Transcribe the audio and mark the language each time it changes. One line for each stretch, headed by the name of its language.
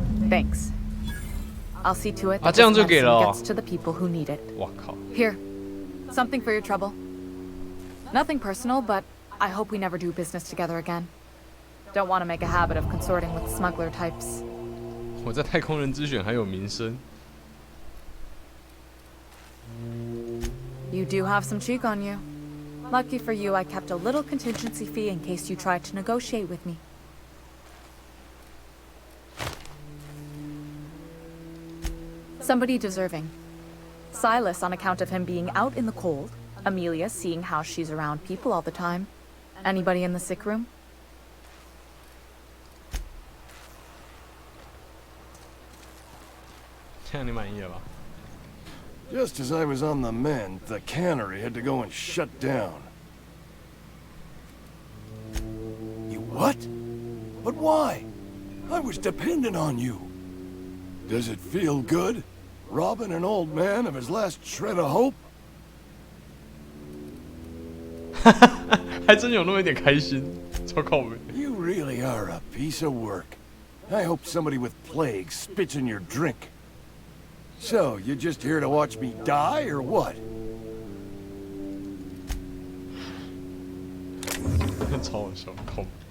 English: Thanks. I'll see to it that this medicine gets to the people who need it. Here, something for your trouble. Nothing personal, but I hope we never do business together again. Don't want to make a habit of consorting with smuggler types.
Chinese: 我在太空人之选还有名声。
English: You do have some cheek on you. Lucky for you, I kept a little contingency fee in case you tried to negotiate with me. Somebody deserving. Silas on account of him being out in the cold. Amelia seeing how she's around people all the time. Anybody in the sick room? Just as I was on the mend, the cannery had to go and shut down. You what? But why? I was dependent on you. Does it feel good? Robbing an old man of his last shred of hope?
Chinese: 还真有那么一点开心，超靠北。
English: You really are a piece of work. I hope somebody with plague spits in your drink. So, you just here to watch me die, or what?
Chinese: 超好笑，靠北。